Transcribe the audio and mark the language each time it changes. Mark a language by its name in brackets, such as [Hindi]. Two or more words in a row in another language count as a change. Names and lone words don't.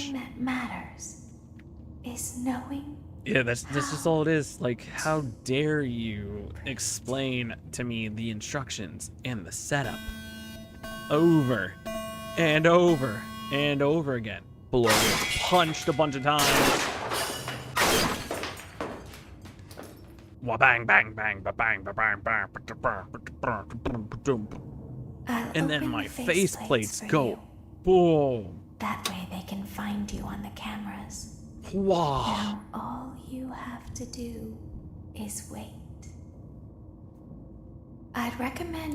[English] thing that matters is knowing. Yeah, that's just all it is. Like, how dare you explain to me the instructions and the setup over and over and over again. Below punched a bunch of times. Wa bang bang bang ba bang ba bang bang ba ba I'll and then open my the face faceplates plates for go you. boom. That way they can find you on the cameras. Wow. Now all you have to do is wait. I'd recommend